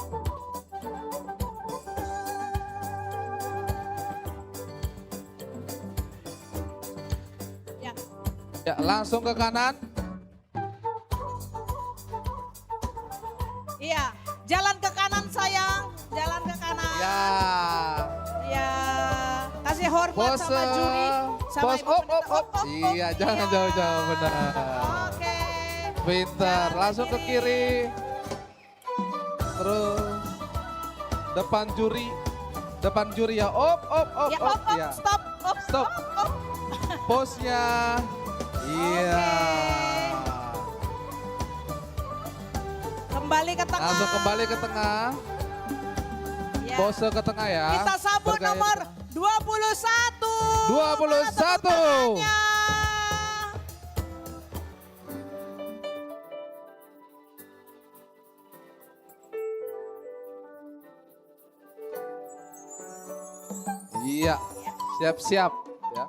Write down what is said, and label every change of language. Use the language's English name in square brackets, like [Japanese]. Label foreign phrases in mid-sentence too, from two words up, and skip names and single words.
[Indonesian] Ya. Ya, langsung ke kanan. Iya, jalan ke kanan sayang, jalan ke kanan. Ya. Iya, kasih hormat Pose. sama juri, sama Pose. ibu Op, pendeta. op, op. Iya, jangan jauh-jauh, benar. Oke. Pintar, langsung ke kiri. Terus depan juri. Depan juri ya. Op, op, op, Ya, op. op, op, Ya. stop, op, Stop. op. Pose-nya. Iya. Kembali ke tengah. Langsung kembali ke tengah. Ya. Pose ke tengah ya. Kita sambut Bergaya nomor ke tengah. 21. 21. Iya, siap-siap ya.